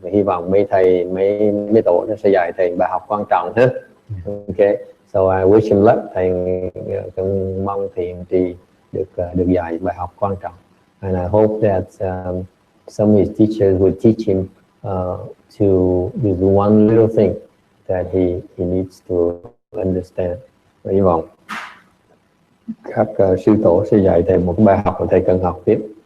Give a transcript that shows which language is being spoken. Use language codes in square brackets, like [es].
[vi] Hy vọng mấy thầy mấy tổ nó sẽ dạy thầy bài học quan trọng hết. [en] Okay, so I wish him luck. [vi] Thầy cũng mong thầy trì được dạy bài học quan trọng. [en] And I hope that some of his teachers will teach him to use one little thing that he needs to understand. [vi] Hy vọng các sư tổ sẽ dạy thầy một bài học mà thầy cần học tiếp.